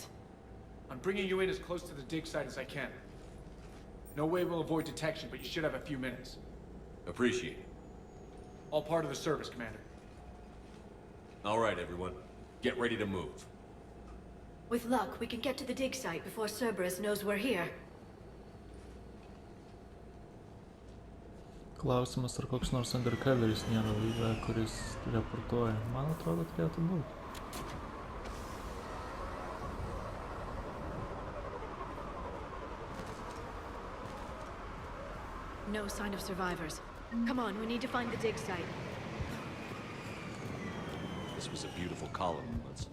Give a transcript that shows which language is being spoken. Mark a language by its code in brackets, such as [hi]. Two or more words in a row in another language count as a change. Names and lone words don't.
[en] I'm bringing you in as close to the dig site as I can. No way we'll avoid detection, but you should have a few minutes. Appreciate it. All part of the service, Commander. All right, everyone. Get ready to move. With luck, we can get to the dig site before Cerberus knows we're here. [lt] Klausimas, ar koks nors undercoveris nėra laive, kuris reportuoja. Man atrodo, turėtų būti. [en] No sign of survivors. Come on, we need to find the dig site. This was a beautiful colony once.